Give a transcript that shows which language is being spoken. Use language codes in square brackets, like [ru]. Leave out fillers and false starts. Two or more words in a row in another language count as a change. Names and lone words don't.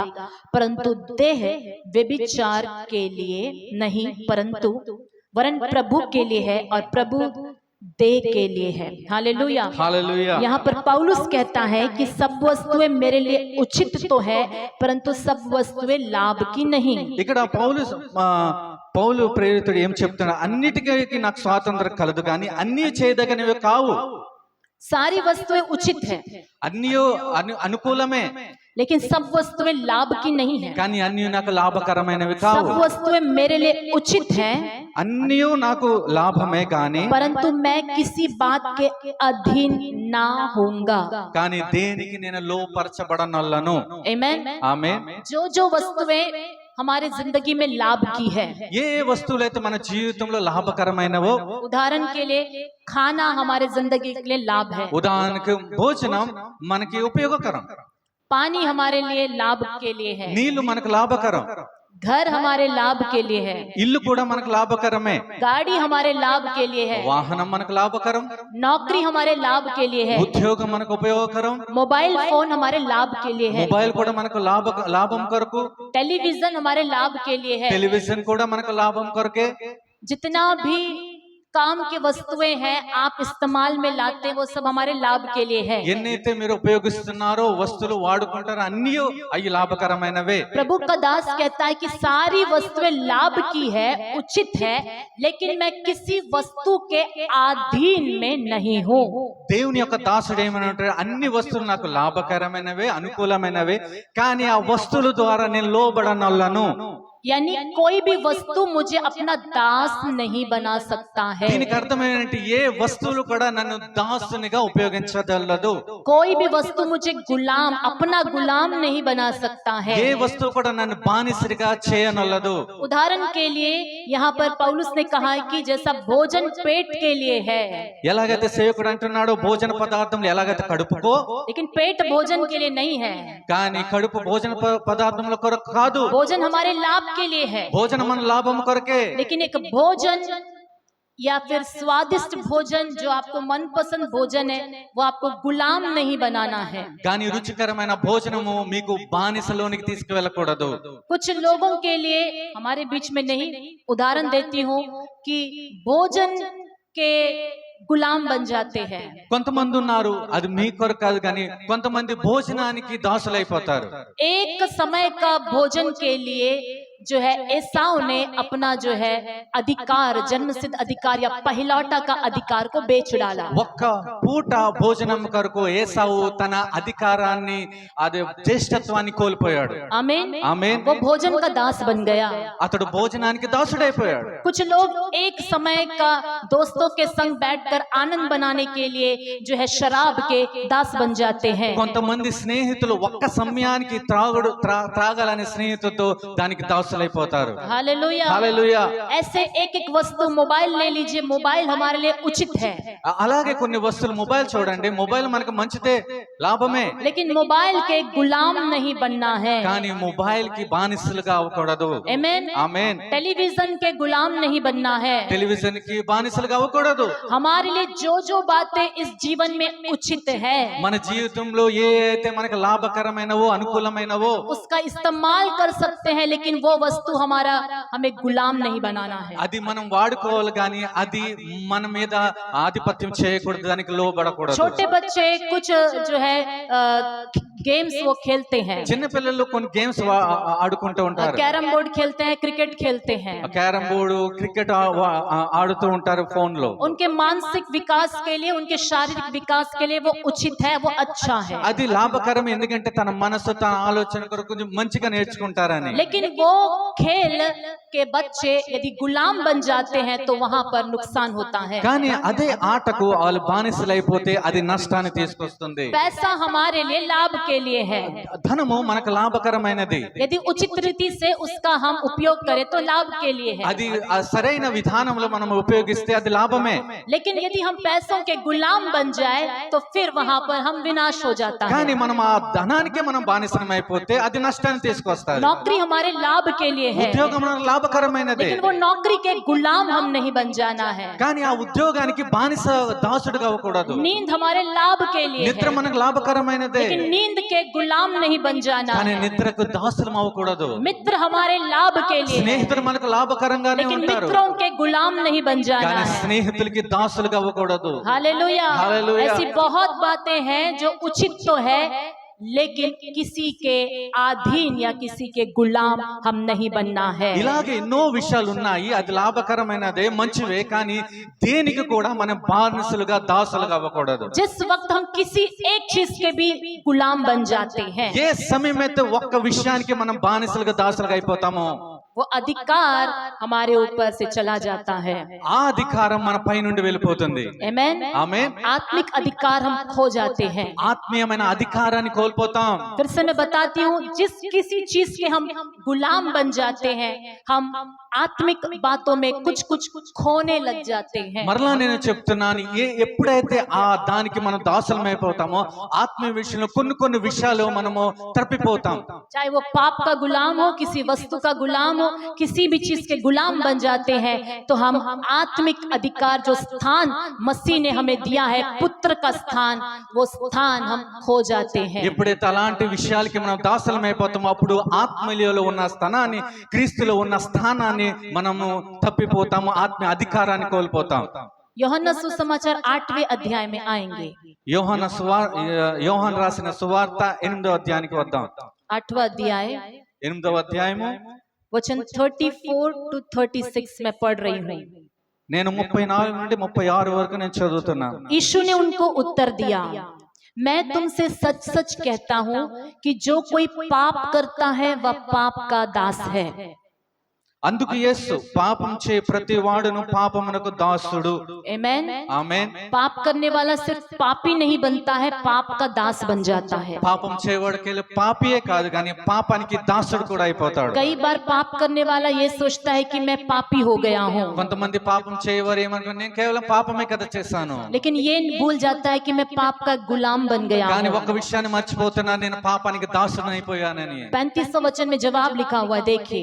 [hi] परंतु देह व्यभिचार के लिए नहीं परंतु वरन प्रभु के लिए है और प्रभु देह के लिए है। हालेलुया। हालेलुया। यहाँ पर पौलुस कहता है कि सब वस्तुएं मेरे लिए उचित तो है परंतु सब वस्तुएं लाभ की नहीं। [te] ఇక్కడ పౌలు ప్రేరితుడు ఏం చెప్తున్నాడు? అన్నిటికీ నాకు స్వాతంత్రం కలదు కానీ అన్ని చేయదగినవి కావు. [hi] सारी वस्तुएं उचित है, [te] అన్నీ అనుకూలమే, [hi] लेकिन सब वस्तुएं लाभ की नहीं है। [te] కానీ అన్నీ నాకు లాభకరమైనవి [hi] सब [te] కావు. [hi] वस्तुएं मेरे लिए उचित है, [te] అన్నీ నాకు లాభమే కానీ [hi] परंतु मैं किसी बात के अधीन ना होऊंगा। [te] కానీ దేనికి నేను లోపరచబడనొల్లను. [hi] आमेन। [te] ఆమేన్. [hi] जो वस्तुएं हमारे जिंदगी में लाभ की है, [te] ఏ వస్తువులైతే మన జీవితంలో లాభకరమైనవో, [hi] उदाहरण के लिए खाना हमारे जिंदगी के लिए लाभ है, [te] ఉదాహరణకు భోజనం మనకి ఉపయోగకరం, [hi] पानी हमारे लिए लाभ के लिए है, [te] నీళ్లు మనకు లాభకరం, [hi] घर हमारे लाभ के लिए है, [te] ఇల్లు కూడా మనకు లాభకరమే, [hi] गाड़ी हमारे लाभ के लिए है, [te] వాహనం మనకు లాభకరం, [hi] नौकरी हमारे लाभ के लिए है, [te] ఉద్యోగం మనకు ఉపయోగకరం, [en] mobile phone [hi] हमारे लाभ के लिए है, [te] మొబైల్ కూడా మనకు లాభం కొరకు, [hi] टेलीविजन हमारे लाभ के लिए है। [te] టెలివిజన్ కూడా మనకు లాభం కొరకే. [hi] जितना भी काम की वस्तुएं हैं आप इस्तेमाल में लाते हैं वो सब हमारे लाभ के लिए है। [te] ఎన్నైతే మీరు ఉపయోగిస్తున్నారో వస్తువులు వాడుకుంటారో అన్నీ అవి లాభకరమైనవే. [hi] प्रभु का दास कहता है कि सारी वस्तुएं लाभ की है, उचित है, लेकिन मैं किसी वस्तु के अधीन में नहीं हूँ। [te] దేవుని యొక్క దాసుడు ఏమనంటాడు, అన్ని వస్తువులు నాకు లాభకరమైనవే, అనుకూలమైనవే, కానీ ఆ వస్తువుల ద్వారా నేను లోబడనొల్లను. [hi] यानी कोई भी वस्तु मुझे अपना दास नहीं बना सकता है। [te] దీనికి అర్థం ఏంటంటే ఏ వస్తువులు కూడా నన్ను దాసునిగా ఉపయోగించగలదు. [hi] कोई भी वस्तु मुझे गुलाम, अपना गुलाम नहीं बना सकता है। [te] ఏ వస్తువు కూడా నన్ను బానిసరిగా చేయనొల్లదు. [hi] उदाहरण के लिए यहाँ पर पौलुस ने कहा है कि जैसा भोजन पेट के लिए है, [te] ఎలాగైతే సేవకుడు అంటున్నాడో భోజన పదార్థములు ఎలాగైతే కడుపుకో, [hi] लेकिन पेट भोजन के लिए नहीं है। [te] కానీ కడుపు భోజన పదార్థముల కొరకు కాదు, [hi] भोजन हमारे लाभ के लिए है, [te] భోజనం మన లాభం కొరకే. [hi] लेकिन एक भोजन या फिर स्वादिष्ट भोजन जो आपको मनपसंद भोजन है वो आपको गुलाम नहीं बनाना है। [te] కానీ రుచికరమైన భోజనము మీకు బానిసలోనికి తీసుకువెళ్ళకూడదు. [hi] कुछ लोगों के लिए, हमारे बीच में नहीं, उदाहरण देती हूँ कि भोजन के गुलाम बन जाते हैं। [te] కొంతమంది ఉన్నారు, అది మీ కొరకు కాదు కానీ కొంతమంది భోజనానికి దాసులైపోతారు. [hi] एक समय का भोजन के लिए जो है एसाव ने अपना जो है अधिकार, जन्मसिद्ध अधिकार या पहिलौटा का अधिकार को बेच डाला। [te] ఒక్క పూట భోజనం కొరకు ఏసావు తన అధికారాన్ని, అదే జ్యేష్ఠత్వాన్ని కోల్పోయాడు. [hi] आमीन। [te] ఆమేన్. [hi] वो भोजन का दास बन गया। [te] అతడు భోజనానికి దాసుడైపోయాడు. [hi] कुछ लोग एक समय का दोस्तों के संग बैठकर आनंद बनाने के लिए जो है शराब के दास बन जाते हैं। [te] కొంతమంది స్నేహితులు ఒక్క సమయానికి త్రాగాలనే స్నేహితులతో దానికి దాసులైపోతారు. [hi] हालेलुया। [te] హల్లెలూయా. [hi] ऐसे एक एक वस्तु, मोबाइल ले लीजिए, मोबाइल हमारे लिए उचित है, [te] అలాగే కొన్ని వస్తువులు, మొబైల్ చూడండి, మొబైల్ మనకు మంచిదే, లాభమే, [hi] लेकिन मोबाइल के गुलाम नहीं बनना है। [te] కానీ మొబైల్ కి బానిసలుగా అవ్వకూడదు. [hi] आमीन। [te] ఆమేన్. [hi] टेलीविजन के गुलाम नहीं बनना है। [te] టెలివిజన్ కి బానిసలుగా అవ్వకూడదు. [hi] हमारे लिए जो बातें इस जीवन में उचित है [te] మన జీవితంలో ఏ అయితే మనకు లాభకరమైనవో, అనుకూలమైనవో [hi] उसका इस्तेमाल कर सकते हैं, लेकिन वो वस्तु हमारा, हमें गुलाम नहीं बनाना है। [te] అది మనం వాడుకోవాలి కానీ అది మన మీద ఆధిపత్యం చేయకూడదు, దానికి లోబడకూడదు. [hi] छोटे बच्चे कुछ जो है गेम्स वो खेलते हैं, [te] చిన్న పిల్లలు కొన్ని గేమ్స్ ఆడుకుంటూ ఉంటారు. [en] carrom board [hi] खेलते हैं, क्रिकेट खेलते हैं। [en] carrom board, [te] క్రికెట్ ఆడుతూ ఉంటారు ఫోన్ లో. [hi] उनके मानसिक विकास के लिए, उनके शारीरिक विकास के लिए वो उचित है, वो अच्छा है। [te] అది లాభకరం, ఎందుకంటే తన మనసు, తన ఆలోచన కొరకు కొంచెం మంచిగా నేర్చుకుంటారని. [hi] लेकिन वो खेल के बच्चे यदि गुलाम बन जाते हैं तो वहां पर नुकसान होता है। [te] కానీ అదే ఆటకు వాళ్ళు బానిసలైపోతే అది నష్టాన్ని తీసుకొస్తుంది. [hi] पैसा हमारे लिए लाभ के लिए है, [te] ధనము మనకు లాభకరమైనది, [hi] यदि उचित रीति से उसका हम उपयोग करें तो लाभ के लिए है। [te] అది ఆ సరైన విధానంలో మనం ఉపయోగిస్తే అది లాభమే. [hi] लेकिन यदि हम पैसों के गुलाम बन जाए तो फिर वहां पर हम विनाश हो जाता है। [te] కానీ మనం ఆ ధనానికి మనం బానిసం అయిపోతే అది నష్టాన్ని తీసుకొస్తారు. [hi] नौकरी हमारे लाभ के लिए है, [te] ఉద్యోగం మనకు లాభకరమైనదే, [hi] लेकिन वो नौकरी के गुलाम हम नहीं बन जाना है। [te] కానీ ఆ ఉద్యోగానికి బానిస దాసుడుగా అవ్వకూడదు. [hi] नींद हमारे लाभ के लिए [te] నిద్ర [hi] है, [te] మనకు లాభకరమైనదే, [hi] लेकिन नींद के गुलाम नहीं बन जाना [te] కానీ [hi] है। [te] నిద్రకు దాసులం అవ్వకూడదు. [hi] मित्र हमारे लाभ के लिए है, [te] స్నేహితులు మనకు లాభకరంగానే [hi] लेकिन [te] ఉంటారు, [hi] मित्रों के गुलाम नहीं बन जाना [te] కానీ [hi] है। [te] స్నేహితులకి దాసులుగా అవ్వకూడదు. [hi] हालेलुया। हालेलुया। ऐसी बहुत बातें हैं जो उचित तो है, लेकिन किसी के अधीन या किसी के गुलाम हम नहीं बनना है। [te] ఇలాగే ఎన్నో విషయాలు ఉన్నాయి, అది లాభకరమైనదే, మంచివే, కానీ దేనికి కూడా మనం బానిసలుగా దాసులుగా అవ్వకూడదు. [hi] जिस वक्त हम किसी एक चीज के भी गुलाम बन जाते हैं, [te] ఏ సమయమైతే ఒక్క విషయానికి మనం బానిసలుగా దాసులుగా అయిపోతామో [hi] वो अधिकार हमारे ऊपर से चला जाता है। [te] ఆ అధికారం మన పై నుండి వెళ్ళిపోతుంది. [hi] आमेन। [te] ఆమేన్. [hi] आत्मिक अधिकार हम खो जाते हैं। [te] ఆత్మీయమైన అధికారాన్ని కోల్పోతాం. [hi] फिर से मैं बताती हूँ, जिस किसी चीज के हम गुलाम बन जाते हैं, हम आत्मिक बातों में कुछ कुछ खोने लग जाते हैं। [te] మరలా నేను చెప్తున్నాను, ఎప్పుడైతే ఆ దానికి మనం దాసులమైపోతామో ఆత్మీయ విషయంలో కొన్ని విషయాలు మనము తప్పిపోతాం. [hi] चाहे वो पाप का गुलाम हो, किसी वस्तु का गुलाम हो, किसी भी चीज के गुलाम बन जाते हैं, तो हम आत्मिक अधिकार, जो स्थान मसीह ने हमें दिया है, पुत्र का स्थान, वो स्थान हम खो जाते हैं। [te] ఎప్పుడైతే అలాంటి విషయాలకి మనం దాసులమైపోతామో అప్పుడు ఆత్మీయలో ఉన్న స్థానాన్ని, క్రీస్తులో ఉన్న స్థానాన్ని మనము తప్పిపోతాము, ఆత్మీయ అధికారాన్ని కోల్పోతాం. [hi] యోహన్న సుసమాచాर 8वें अध्याय में आएंगे। [te] యోహాను రాసిన సువార్త 8వ అధ్యాయానికి వద్దాం. [hi] 8वां अध्याय [te] 8వ అధ్యాయము [hi] वचन 34 to 36 में पढ़ रही हूँ। [te] నేను 34 నుండి 36 వరకు నేను చదువుతున్నాను. [hi] यीशु ने उनको उत्तर दिया, मैं तुमसे सच सच कहता हूँ कि जो कोई पाप करता है वह पाप का दास है। [te] అందుకు యేసు, పాపం చే ప్రతి వాడును పాపమునకు దాసుడు. [hi] आमेन। [te] ఆమేన్. [hi] पाप करने वाला सिर्फ पापी नहीं बनता है, पाप का दास बन जाता है। [te] పాపం చేయవాడు కేవలం పాపియే కాదు కానీ పాపానికి దాసుడు కూడా అయిపోతాడు. [hi] कई बार पाप करने वाला ये सोचता है कि मैं पापी हो गया हूँ, [te] కొంతమంది పాపం చేయవారు ఏమనుకుంటారు, నేను కేవలం పాపమే కదా చేశాను, [hi] लेकिन ये भूल जाता है कि मैं पाप का गुलाम बन गया [te] కానీ [hi] हूँ। [te] ఒక విషయాన్ని మర్చిపోతున్నాను, నేను పాపానికి దాసుడు అయిపోయానని. [hi] 35वां वचन में जवाब लिखा हुआ है, देखिए।